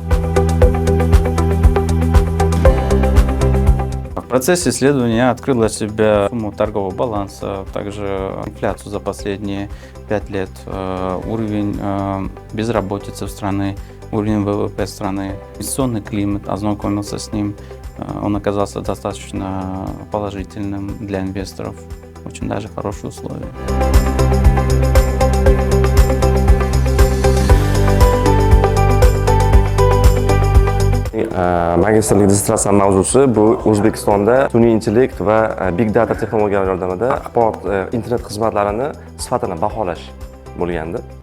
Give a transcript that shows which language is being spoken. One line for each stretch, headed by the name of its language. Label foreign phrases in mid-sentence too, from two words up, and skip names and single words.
Russian: В процессе исследования я открыл для себя сумму торгового баланса, также инфляцию за последние 5 лет, уровень безработицы в стране, уровень ВВП страны, инвестиционный климат, ознакомился с ним. Он оказался достаточно положительным для инвесторов, очень даже хорошие условия.
Uzbek: Magistrlik dissertatsiya mavzusi bu O'zbekistonda sun'iy intellekt va
English: big data
Uzbek: texnologiyalari yordamida axborot internet xizmatlarini sifatini baholash bo'lgandi.